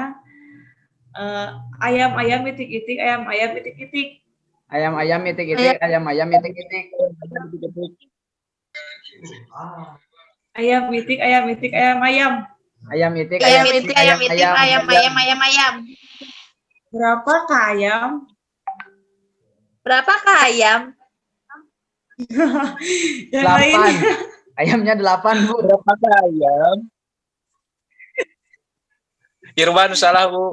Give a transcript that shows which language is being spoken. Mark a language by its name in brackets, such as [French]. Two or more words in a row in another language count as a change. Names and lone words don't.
[Indonesian] Ayam, ayam, itik, itik, ayam, ayam, itik, itik. Ayam-ayam, itik-itik, ayam-ayam, itik-itik. Ayam, itik, ayam, itik, ayam, ayam. Ayam, itik, Ayam, itik, ayam, itik, ayam, ayam, ayam, ayam. Berapakah ayam? Berapakah ayam? Yang 8. lainnya. Ayamnya 8, Bu. berapa ayam? Irwan salah, Bu.